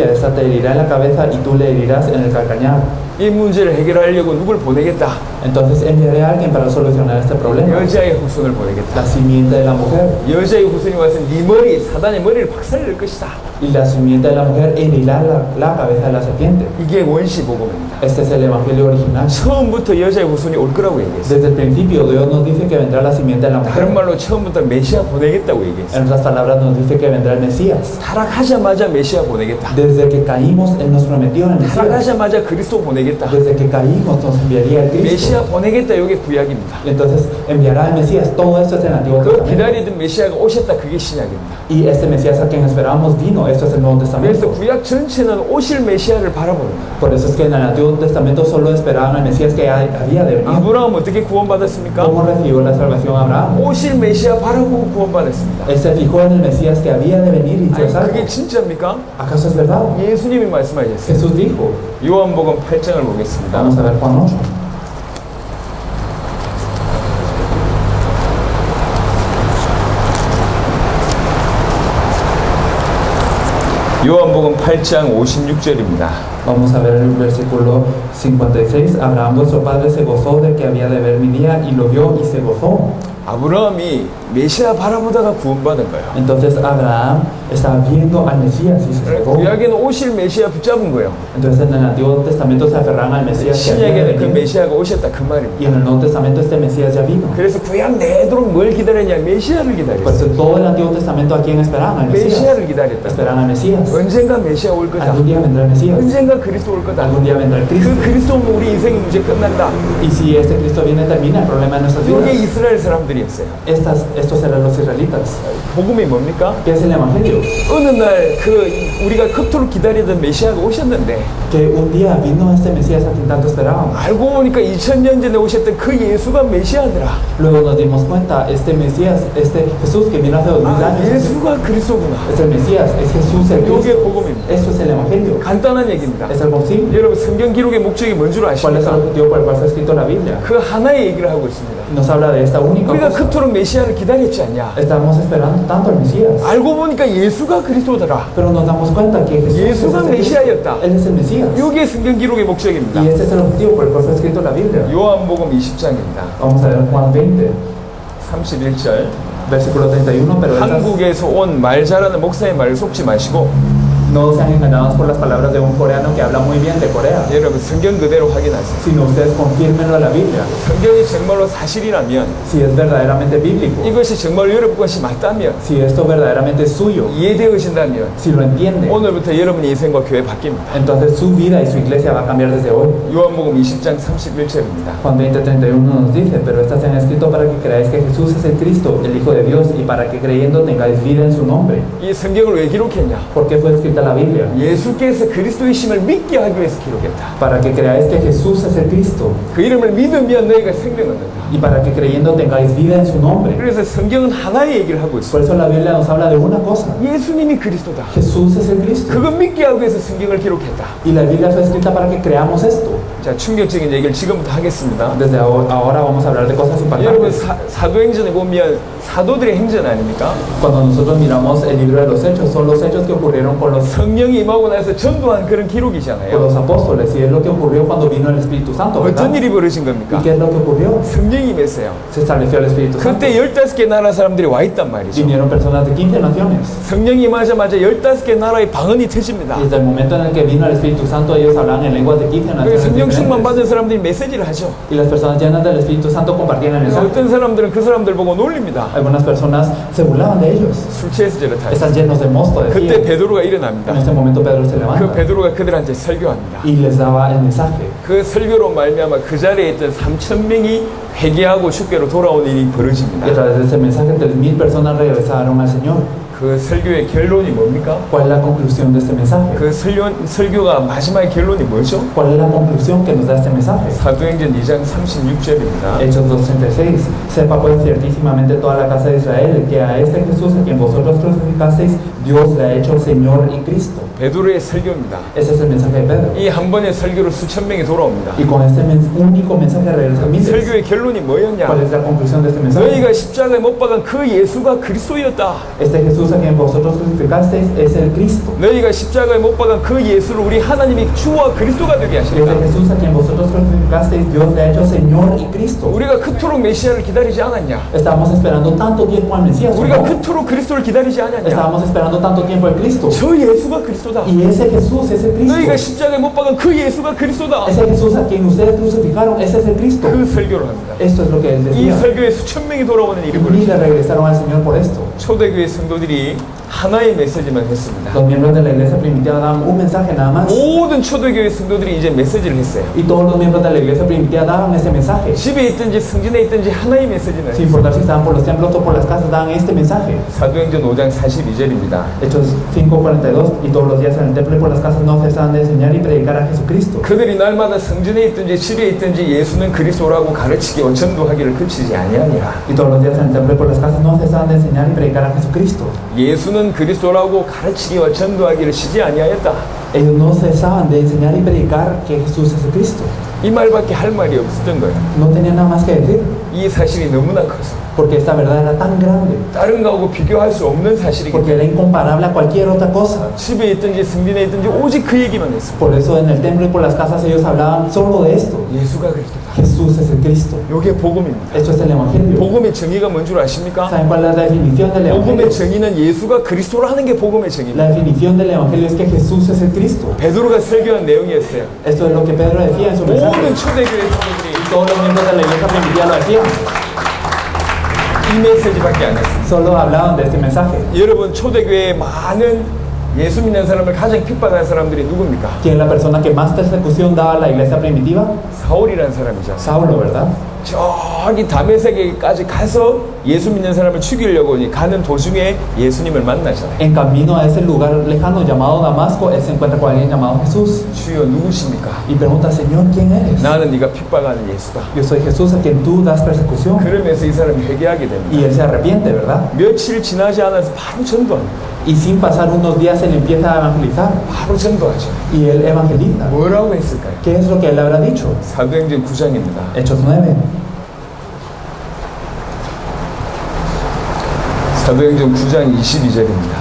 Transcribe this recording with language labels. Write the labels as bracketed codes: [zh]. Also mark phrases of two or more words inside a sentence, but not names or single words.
[es] Esta te herirá en la cabeza y tú le herirás en el calcañar. [ko] 이 문제를 해결하려고 누굴 보내겠다? [es] Entonces enviaré a alguien para solucionar este problema. [ko] 여자의 후손을 보내겠다. [es] La simiente de la mujer. [ko] 여자의 후손이 와서 네 머리, 사단의 머리를 박살낼 것이다. [es] Y la simiente de la mujer herirá la cabeza de la serpiente. [ko] 이게 원시 복음입니다. [es] Este es el evangelio original. [ko] 처음부터 여자의 후손이 올 거라고 얘기했어요. [es] Desde el principio Dios nos dice que vendrá la simiente de la [ko] 다른 [es] mujer. [ko] 말로 처음부터 메시아 보내겠다고 얘기했어요. [es] En otras palabras nos dice que vendrá el Mesías. [ko] 타락하자마자 메시아 보내겠다. [es] Desde que caímos Él nos prometió el Mesías. [ko] 타락하자마자 그리스도 보내겠다. [es] Desde que caímos nos enviaría el Cristo. [ko] 메시아 보내겠다. 이게 구약입니다. [es] Y entonces enviará el Mesías. Todo esto es en el Antiguo [ko] 그 [es] Testamento. [ko] 기다리던 메시아가 오셨다. 그게 신약입니다. [es] Y este Mesías a quien esperábamos vino. Esto es el Nuevo [ko] 그래서 [es] Testamento. [ko] 구약 전체는 오실 메시아를 바라보는 거예요. [es] Por eso es que en el Antiguo Testamento solo esperaban al Mesías que había de venir. [ko] 아브라함 어떻게 구원받았습니까? [es] ¿Cómo recibió la salvación Abraham? [ko] 오실 메시아 바라보고 구원받았습니다. [es] Él se fijó en el Mesías que había de venir y fue [ko] 아니, [es] salvo. [ko] 그게 진짜입니까? [es] ¿Acaso es verdad? [ko] 예수님이 말씀하셨어요. [es] Jesús dijo. [ko] 요한복음 8장을 보겠습니다. [es] Vamos a ver Juan 8. [ko] 요한복음 8장 56절입니다. [es] Vamos a ver el versículo 56. Abraham vuestro padre se gozó de que había de ver mi día y lo vio y se gozó. [ko] 아브라함이 메시아 바라보다가 구원받은 거예요. [es] Entonces Abraham estaba viendo al Mesías y se cegó. [ko] 구약에는 오실 메시아 붙잡은 거예요. [es] Entonces en el Antiguo Testamento se aferran al Mesías que había de [ko] 신약에는 그 [es] venir. [ko] 메시아가 오셨다 그 [es] Y [ko] 말입니다. [es] en el Nuevo Testamento este Mesías ya vino. [ko] 그래서 구약 내도록 뭘 기다렸냐? 메시아를 [es] Pues [ko] 기다렸어요. [es] en todo el Antiguo Testamento ¿a quién esperaban? Al Mesías. [ko] 메시아를 기다렸다. [es] Esperaban al Mesías. [ko] 언젠가 메시아 올 거다. [es] Algún día vendrá el Mesías. [ko] 언젠가 그리스도 올 거다. [es] Algún día vendrá el [ko] 그 [es] Cristo. [ko] 그리스도 오면 우리 인생의 문제 끝난다. [es] Y si este Cristo viene termina el problema de nuestras [ko] 이게 [es] vidas. [ko] 이스라엘 사람들이었어요. [es] Estos eran los israelitas. [ko] 복음이 뭡니까? [es] ¿Qué es el Evangelio? [ko] 어느 날 우리가 그토록 기다리던 메시아가 오셨는데 [es] Que un día vino este Mesías a quien tanto esperábamos. [ko] 알고 보니까 2000년 전에 오셨던 그 예수가 메시아더라. [es] Luego nos dimos cuenta, este Mesías, este Jesús que vino hace 2000 [ko] 아, [es] años, [ko] 예수가 그리스도구나. [es] es el Mesías, es Jesús el [ko] 이게 [es] Cristo. [ko] 복음입니다. [es] Esto es el Evangelio. [ko] 간단한 얘기입니다. [es] Es algo simple. [ko] 여러분 성경 기록의 목적이 뭔 줄 [es] ¿Cuál es el [ko] 아십니까? [es] objetivo por el cual fue escrito la Biblia? [ko] 그 하나의 얘기를 하고 있습니다. [es] Nos habla de esta única [ko] 우리가 [es] cosa. [ko] 그토록 메시아를 기다렸지 않냐? [es] Estamos esperando tanto al Mesías, [ko] 알고 보니까 예수가 그리스도더라. [es] pero nos damos cuenta que Jesús es [ko] 예수가 [es] el Cristo. [ko] 메시아였다. [es] Él es el Mesías. [ko] 이게 성경 기록의 목적입니다. [es] Y este es el objetivo por el cual fue escrito la Biblia. [ko] 요한복음 20장입니다. [es] Vamos a ver Juan 20, [ko] 31절. [es] versículo 31, pero estas [ko] 한국에서 온 말 잘하는 목사의 말을 속지 마시고 [es] no sean engañados por las palabras de un coreano que habla muy bien de Corea, [ko] 여러분 성경 그대로 확인하세요. [es] sino ustedes confírmenlo a la Biblia. [ko] 성경이 정말로 사실이라면 [es] Si es verdaderamente bíblico, [ko] 이것이 정말 여러분 것이 맞다면 [es] si esto verdaderamente es suyo, [ko] 이해되어진다면 [es] si lo entiende, [ko] 오늘부터 여러분 인생과 교회 바뀝니다. [es] entonces su vida y su iglesia va a cambiar desde hoy. [ko] 요한복음 20장 31절입니다. [es] Juan 20:31 nos dice, pero estas se han escrito para que creáis que Jesús es el Cristo, el Hijo de Dios, y para que creyendo tengáis vida en su nombre. [ko] 이 성경을 왜 기록했냐? [es] ¿Por qué fue escrita la Biblia? [ko] 예수께서 그리스도이심을 믿게 하기 위해서 기록했다. [es] Para que creáis que Jesús es el Cristo, [ko] 그 이름을 믿으면 너희가 생명을 얻는다. [es] y para que creyendo tengáis vida en su nombre. [ko] 그래서 성경은 하나의 얘기를 하고 [es] Por [ko] 있어요. [es] eso la Biblia nos habla de una cosa, [ko] 예수님이 그리스도다. [es] Jesús es el Cristo. [ko] 그거 믿게 하기 위해서 성경을 기록했다. [es] Y la Biblia fue escrita para que creamos esto. [ko] 자, 충격적인 얘기를 지금부터 하겠습니다. [es] Desde ahora vamos a hablar de cosas [ko] 여러분 [es] impactantes. [ko] 사도행전에 보면 사도들의 행전 아닙니까? [es] Cuando nosotros miramos el libro de los hechos, son los hechos que ocurrieron con los [ko] 성령이 임하고 나서 전도한 그런 기록이잖아요. [es] apóstoles, y es lo que ocurrió cuando vino el Espíritu Santo, ¿verdad? [ko] 어떤 일이 벌어진 [es] ¿Y [ko] 겁니까? [es] qué es lo que ocurrió? [ko] 성령이 임했어요. [es] Se estableció el Espíritu Santo. [ko] 그때 15개 나라 사람들이 와 있단 말이죠. [es] Vinieron personas de 15 naciones. [ko] 성령이 임하자마자 15개 나라의 방언이 터집니다. [es] Y desde el momento en el que vino el Espíritu Santo, ellos hablaban en lenguas de 15 [ko] 그 [es] naciones [ko] 성령 충만 [es] diferentes. [ko] 받은 사람들이 메시지를 하죠. [es] Y las personas llenas del Espíritu Santo compartían el mensaje. [ko] 어떤 사람들은 그 사람들 보고 놀립니다. [es] Algunas personas se burlaban de ellos. [ko] 술 취해서 저렇다. [es] Están llenos de mosto, [ko] 그때 [es] decían. [ko] 베드로가 일어납니다. [es] En ese momento Pedro se [ko] 그 [es] levanta [ko] 베드로가 그들한테 설교합니다. [es] y les daba el mensaje. [ko] 그 설교로 말미암아 그 자리에 있던 3,000명이 회개하고 주께로 돌아온 일이 [es] Y a [ko] 벌어집니다. [es] través de ese mensaje, 3,000 personas regresaron al Señor. [ko] 그 설교의 결론이 뭡니까? [es] ¿Cuál es la conclusión de este mensaje? [ko] 그 설교가 마지막의 결론이 뭐죠? [es] ¿Cuál es la conclusión que nos da este mensaje? [ko] 사도행전 2장 36절입니다. [es] Hechos 2:36. Sepa pues ciertísimamente toda la casa de Israel que a este Jesús a quien vosotros crucificasteis, Dios le ha hecho Señor y Cristo. [ko] 베드로의 설교입니다. [es] Ese es el mensaje de Pedro. [ko] 이 한 번의 설교로 수천 명이 돌아옵니다. [es] Y con este único mensaje regresan miles. [ko] 설교의 결론이 뭐였냐? [es] ¿Cuál es la conclusión de este mensaje? [ko] 너희가 십자가에 못 박은 그 예수가 그리스도였다. [es] Este Jesús a quien vosotros crucificasteis es el Cristo. [ko] 너희가 십자가에 못 박은 그 예수를 우리 하나님이 주와 그리스도가 되게 [es] Y este [ko] 하셨다. [es] Jesús a quien vosotros crucificasteis, Dios le ha hecho Señor y Cristo. [ko] 우리가 그토록 메시아를 기다리지 않았냐? [es] Estábamos esperando tanto tiempo al Mesías. ¿O [ko] 우리가 [es] no? [ko] 그토록 그리스도를 기다리지 않았냐? [es] Estábamos esperando tanto tiempo al Cristo. [ko] 저 예수가 그리스도다. [es] Y ese Jesús es el [ko] 너희가 [es] Cristo. [ko] 십자가에 못 박은 그 예수가 그리스도다. [es] Ese Jesús a quien ustedes crucificaron, ese es el Cristo. [ko] 그 설교를 합니다. [es] Esto es lo que él [ko] 이 [es] decía. [ko] 설교에 수천 명이 돌아오는 일이 [es] Y [ko] 벌어집니다. [es] le regresaron al Señor por esto. [ko] 초대교회 성도들이 하나의 메시지만 했습니다. [es] Los miembros de la iglesia primitiva daban un mensaje nada más. [ko] 모든 초대교회 성도들이 이제 메시지를 했어요. [es] Y todos los miembros de la iglesia primitiva daban ese mensaje. [ko] 집에 있든지 성전에 있든지 하나의 메시지만 [es] Sin [ko] 했어요. [es] importar si estaban por los templos o por las casas, daban este mensaje. [ko] 사도행전 5장 42절입니다. [es] Hechos 5:42. Y todos los días en el templo y por las casas no cesaban de enseñar y predicar a Jesucristo. [ko] 그들이 날마다 성전에 있든지 집에 있든지 예수는 그리스도라고 가르치기와 전도하기를 그치지 아니하니라. [es] Y todos los días en el templo y por las casas no cesaban de enseñar y predicar a Jesucristo. [ko] 예수는 그리스도라고 가르치기와 전도하기를 쉬지 아니하였다. [es] Ellos no cesaban de enseñar y predicar que Jesús es el Cristo. [ko] 이 말밖에 할 말이 없었던 거예요. [es] No tenían nada más que decir, [ko] 이 사실이 너무나 커서 [es] porque esta verdad era tan grande, [ko] 다른 거하고 비교할 수 없는 사실이기 [es] porque [ko] 때문에 [es] era incomparable a cualquier otra cosa. [ko] 집에 있든지 성전에 있든지 오직 그 얘기만 했습니다. [es] Por eso en el templo y por las casas ellos hablaban solo de esto. [ko] 예수가 그리스도다. [es] Jesús es el Cristo. [ko] 이게 복음입니다. [es] Esto es el Evangelio. [ko] 복음의 정의가 뭔 줄 아십니까? [es] ¿Saben cuál es la definición del [ko] 복음의 [es] Evangelio? [ko] 정의는 예수가 그리스도라는 게 복음의 정의입니다. [es] La definición del Evangelio es que Jesús es el Cristo. [ko] 베드로가 설교한 내용이었어요. [es] Esto es lo que Pedro decía en su mensaje. [ko] 모든 초대교회 성도들이 [es] Todos los miembros de la iglesia primitiva lo decían. [ko] 이 메시지밖에 안 했어요. [es] Solo hablaban de este mensaje. [ko] 여러분 초대교회에 많은 예수 믿는 사람을 가장 핍박한 사람들이 누굽니까? [es] ¿Quién es la persona que más persecución daba a la iglesia primitiva? [ko] 사울이라는 사람이죠. [es] Saulo, ¿verdad? [ko] 저기 다메섹에까지 가서 예수 믿는 사람을 죽이려고 가는 도중에 예수님을 만나잖아요. [es] En camino a ese lugar lejano llamado Damasco, él se encuentra con alguien llamado Jesús [ko] 주여 누구십니까? [es] y pregunta, Señor, ¿quién eres? [ko] 나는 네가 핍박하는 예수다. [es] Yo soy Jesús a quien tú das persecución. [ko] 그러면서 이 사람이 회개하게 됩니다. [es] Y él se arrepiente, ¿verdad? [ko] 며칠 지나지 않아서 바로 전도합니다. [es] Y sin pasar unos días él empieza a evangelizar [ko] 바로 전도하죠. [es] y él evangeliza. [ko] 뭐라고 했을까요? [es] ¿Qué es lo que él habrá dicho? [ko] 사도행전 9장입니다. [es] Hechos 9. [ko] 사도행전 9장 22절입니다.